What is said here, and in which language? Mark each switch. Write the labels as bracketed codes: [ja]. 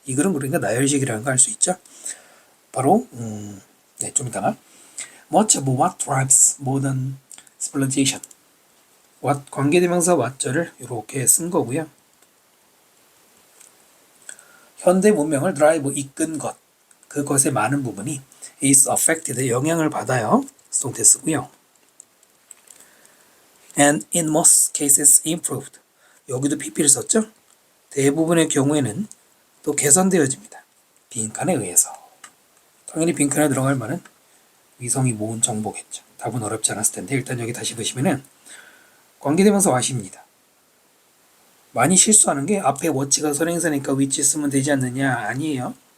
[ko] 이 글은 그러니까 나열식이라는 거 알 수 있죠. 바로 좀 이따가 [en] Much of what drives modern civilization, [ko] 관계대명사 what절을 이렇게 쓴 거고요. 현대 문명을 drive, 이끈 것, 그것의 많은 부분이 [en] is affected, [ko] 영향을 받아요. 수동태 쓰고요. [en] And in most cases improved, [ko] 여기도 PP를 썼죠. 대부분의 경우에는 또 개선되어집니다. 빈칸에 의해서. 당연히 빈칸에 들어갈 말은 위성이 모은 정보겠죠. 답은 어렵지 않았을 텐데 일단 여기 다시 보시면은 관계대명사 what입니다. 많이 실수하는 게 앞에 what가 선행사니까 which 쓰면 되지 않느냐, 아니에요.